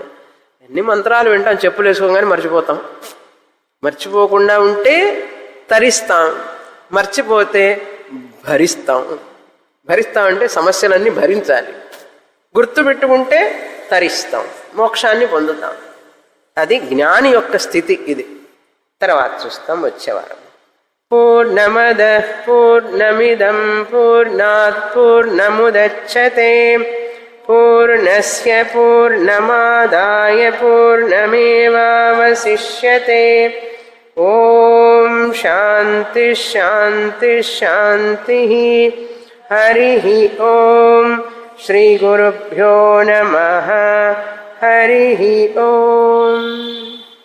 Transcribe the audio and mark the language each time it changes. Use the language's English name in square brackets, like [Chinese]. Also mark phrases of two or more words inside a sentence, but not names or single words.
[Telugu] ఎన్ని మంత్రాలు వింటాం, చెప్పులు వేసుకోగానే మర్చిపోతాం. మర్చిపోకుండా ఉంటే తరిస్తాం, మర్చిపోతే భరిస్తాం. భరిస్తామంటే సమస్యలన్నీ భరించాలి, గుర్తుపెట్టుకుంటే తరిస్తాం, మోక్షాన్ని పొందుతాం. అది జ్ఞాని యొక్క స్థితి. ఇది తర్వాత చూస్తాం వచ్చేవారం. [Sanskrit] పూర్ణమద పూర్ణమిదం పూర్ణాత్ పూర్ణముదచ్యతే పూర్ణస్య పూర్ణమాదాయ పూర్ణమేవావశిష్యతే. ఓం శాంతి శాంతి శాంతి. హరి ఓం. శ్రీ గురుభ్యో నమః. హరి ఓం.